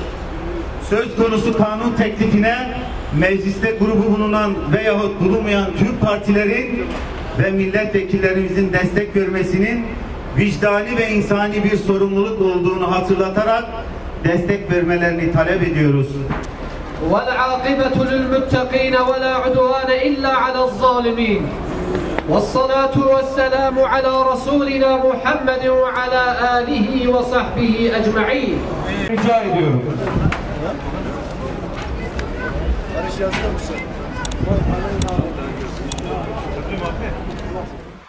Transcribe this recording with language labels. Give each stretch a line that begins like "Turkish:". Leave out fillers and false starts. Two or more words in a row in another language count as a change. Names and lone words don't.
Turkish: Söz konusu kanun teklifine mecliste grubu bulunan veyahut bulunmayan tüm partilerin ve milletvekillerimizin destek vermesinin vicdani ve insani bir sorumluluk olduğunu hatırlatarak destek vermelerini talep ediyoruz.
Arabic: وَالْعَاقِبَةُ لِلْمُتَّقِينَ وَلَا عُدْوَانَ إِلَّا عَلَى الظَّالِمِينَ وَالصَّلَاةُ وَالسَّلَامُ عَلَى رَسُولِنَا مُحَمَّدٍ وَعَلَى آلِهِ وَصَحْبِهِ أَجْمَعِينَ.
Turkish: Rica ediyorum. Barış yazdı mısın?